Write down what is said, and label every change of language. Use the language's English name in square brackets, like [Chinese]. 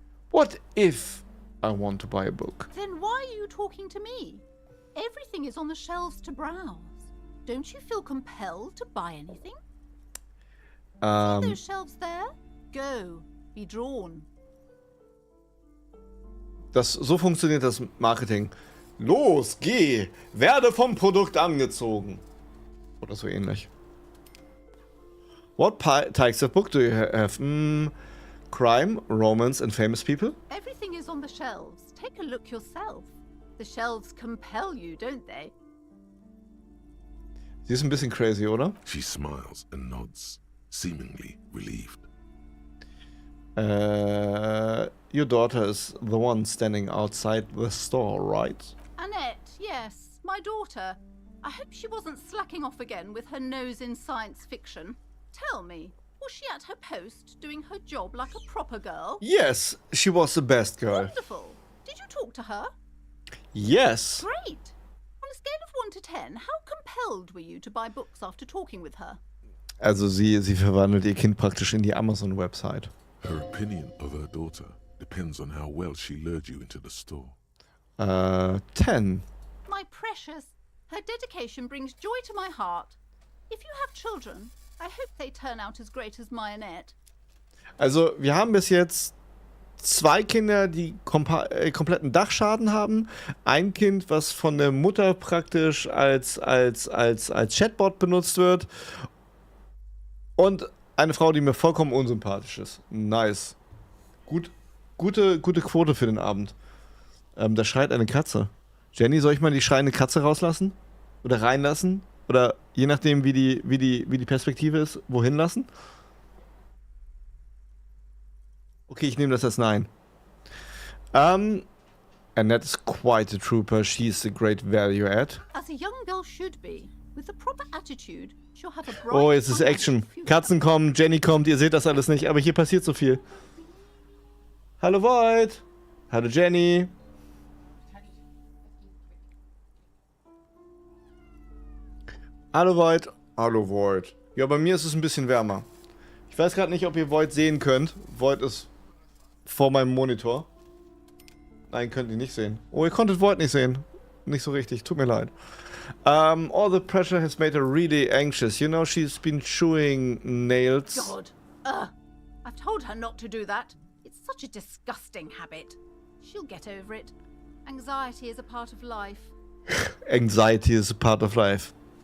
[English] What if I want to buy a book? Then why are you talking to me? Everything is on the shelves to browse. Don't you feel compelled to buy anything? See those shelves there? Go. Be drawn. [German] So funktioniert das Marketing. Los, geh! Werde vom Produkt angezogen. Oder so ähnlich. [English] What types of book do you have? Crime, romance and famous people? Everything is on the shelves. Take a look yourself. The shelves compel you, don't they? [German] Sie ist ein bisschen crazy, oder? [English] She smiles and nods, seemingly relieved. Your daughter is the one standing outside the store, right? Annette, yes, my daughter. I hope she wasn't slacking off again with her nose in science fiction. Tell me, Was she at her post, doing her job like a proper girl? Yes, she was the best girl. Wonderful. Did you talk to her? Yes. Great. On a scale of 1 to 10, how compelled were you to buy books after talking with her? [German] Also sie verwandelt ihr Kind praktisch in die Amazon-Website. [English] Her opinion of her daughter depends on how well she lured you into the store. 10. My precious, her dedication brings joy to my heart. If you have children, I hope they turn out as great as my Annette. [German] Also wir haben bis jetzt 2 Kinder, die kompletten Dachschaden haben. Ein Kind, was von der Mutter praktisch als Chatbot benutzt wird. Und eine Frau, die mir vollkommen unsympathisch ist. Nice. Gute Quote für den Abend. Da schreit eine Katze. Jenny, soll ich mal die schreiende Katze rauslassen? Oder reinlassen? Oder je nachdem, wie die Perspektive ist, wohin lassen? Okay, ich nehme das als Nein. [English] Annette is quite a trooper. She's a great value add. As a young girl should be, with the proper attitude, she'll have a bright [German] Oh, jetzt ist Action. Katzen kommen, Jenny kommt, ihr seht das alles nicht, aber hier passiert so viel. Hallo Void. Hallo Jenny. Hallo Void. Hallo Void. Ja, bei mir ist es ein bisschen wärmer. Ich weiß gerade nicht, ob ihr Void sehen könnt. Void ist vor meinem Monitor. Nein, könnt ihr nicht sehen. Oh, ihr konntet Void nicht sehen. Nicht so richtig, tut mir leid. [English] All the pressure has made her really anxious. You know, she's been chewing nails. God. I've told her not to do that. It's such a disgusting habit. She'll get over it. Anxiety is a part of life. Anxiety is a part of life.